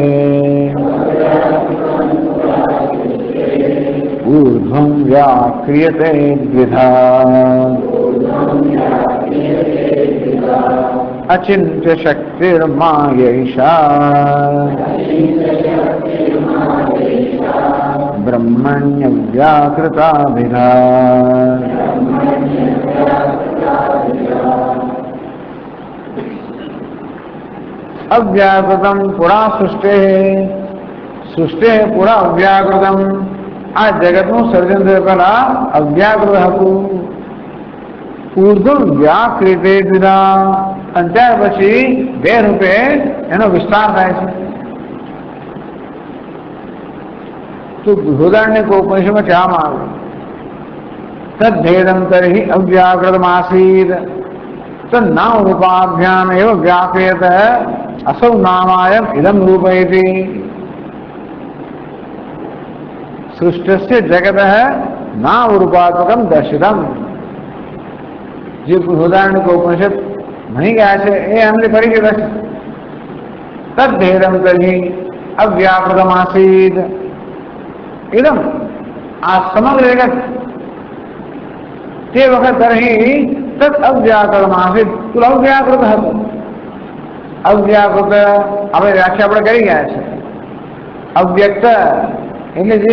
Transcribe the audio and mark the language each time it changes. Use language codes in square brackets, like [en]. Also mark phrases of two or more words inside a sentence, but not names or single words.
[sa] ऊर्ध्वं व्याक्रियते द्विधा अचिन्त्य शक्तिर्मायैषा ब्रह्मण्य व्याकृताभिधा अव्याकृतं पुरा सृष्टे पुरा अव्याकृतं [gu] આ જગતનું સર્જન થયું પહેલા અવ્યાકૃત હતું [sa] ऊर्ध्व व्याकृते द्विधा [gu] અને ત્યાર પછી બે રૂપે એનો વિસ્તાર થાય છે તો બૃહદારણ્યક ઉપનિષદમાં કહેવામાં આવ્યું [sa] तद्भेदं तर्हि अव्याकृतमासीत तन्नाम रूपाभ्याम एव व्याक्रियत असौ नामायम इदम रूपयति सृष्टस्य जगतः नाम रूपात्मकम दर्शितम [gu] જે ઉદાહરણ કો ઉપનિષદ ભણી ગયા છે એ અમને પરિચિત છે [sa] तद्भेदम तर्हि अव्याकृतम आसीत इदम [gu] આ સમગ્ર જગત તે વખત [sa] तर्हि तद अव्याकृतम आसीत [gu] તો અવ્યાકૃત હતું અવ્યાકૃત આપણે વ્યાખ્યા આપણે કરી ગયા છે અવ્યક્ત એટલે જે